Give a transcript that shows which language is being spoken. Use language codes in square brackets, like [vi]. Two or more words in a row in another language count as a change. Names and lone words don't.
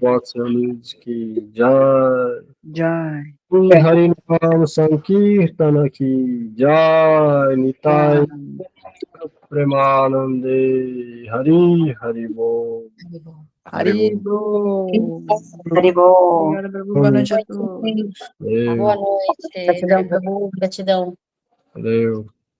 [hi] वत्सलिज की जय Jai. [bn] হরি নাম সংকীর্তন কি জয় নিতাই প্রেমানন্দে হরি হরি বোল [hi] Haribo. Haribol. [pt] Obrigada, Prabhu. Boa noite a todos. Boa noite. Gratidão, Prabhu, gratidão. Valeu.